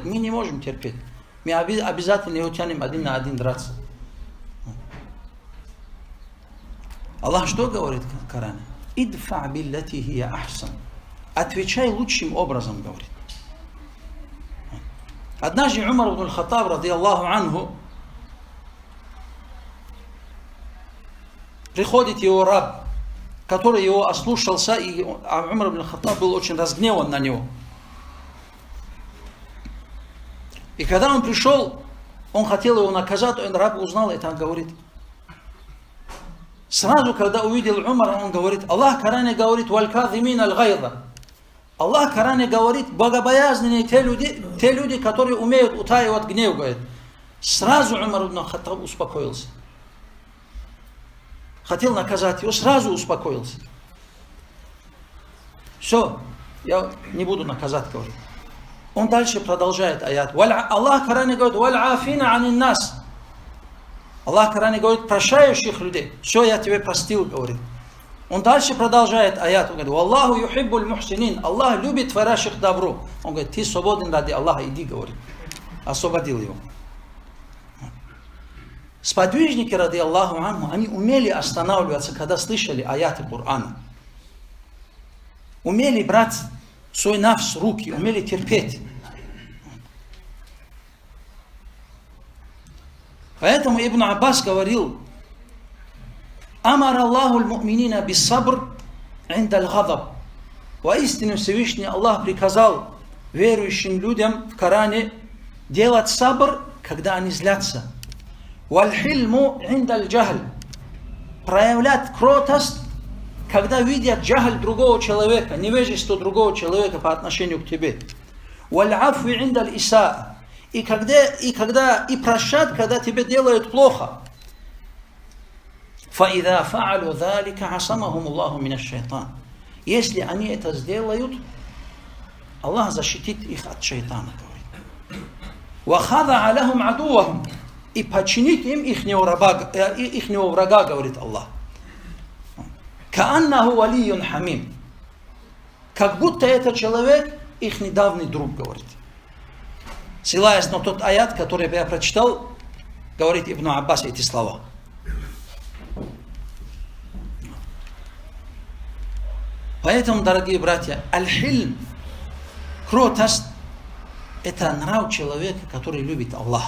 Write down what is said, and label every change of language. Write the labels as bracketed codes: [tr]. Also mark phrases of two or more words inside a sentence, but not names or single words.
[ru] Мы не можем терпеть. Мы обязательно его тянем один на один драться. Аллах что говорит в Коране? [ar] «ادفع بالتي هي أحسن». [ru] Отвечай лучшим образом, говорит. Однажды Умар ибн аль-Хаттаб, [ar] رضي الله عنه, [ru] приходит его раб, который его ослушался, и Умар ибн аль-Хаттаб был очень разгневан на него. И когда он пришел, он хотел его наказать, он раб узнал это, он говорит. Сразу, когда увидел Умара, он говорит: Аллах в Коране говорит: [ar] «والكاظمين الغيظ». [ru] Аллах в Коране говорит: богобоязненные те люди, которые умеют утаивать гнев, говорит. Сразу Умар ибн аль-Хаттаб успокоился. Хотел наказать его, сразу успокоился. Все, я не буду наказать, говорит. Он дальше продолжает аят. Аллах в Коране говорит: [ar] «والعافين عن الناس». [ru] Аллах в Коране говорит: прощающих людей. Все, я тебе простил, говорит. Он дальше продолжает аят. Он говорит: [ar] «والله يحب المحسنين». [ru] Аллах любит творящих добро. Он говорит: ты свободен ради Аллаха, иди, говорит. Освободил его. Сподвижники, [ar] رضي الله عنه, [ru] они умели останавливаться, когда слышали аяты Корана. Умели брать свой нафс в руки, умели терпеть. Поэтому Ибн Аббас говорил: [ar] «أمر الله المؤمنين بالصبر عند الغضب». [ru] Воистину Всевышний Аллах приказал верующим людям в Коране делать сабр, когда они злятся. [ar] «والحلم عند الجهل». [ru] Проявлять кротость, когда видят джахль другого человека, невежество другого человека по отношению к тебе. [ar] «والعفو عند الإساءة». [ru] И прощать, когда тебе делают плохо. [ar] فَإِذَا فَعَلُوا ذَلِكَ عَصَمَهُمُ اللَّهُ مِنَ الشَّيْطَانِ. [ru] Если они это сделают, Аллах защитит их от шайтана. [ar] وَخَذَعَ لَهُمْ عَدُوَّهُمْ. [ru] И подчинит им ихнего врага, говорит Аллах. [ar] كَأَنَّهُ وَلِيٌّ حَمِيمٌ. [ru] Как будто этот человек их недавний друг, говорит. Ссылаясь на тот аят, который я прочитал, говорит Ибн Аббас эти слова. Поэтому, дорогие братья, аль-хильм, кротость, это нрав человека, который любит Аллаха.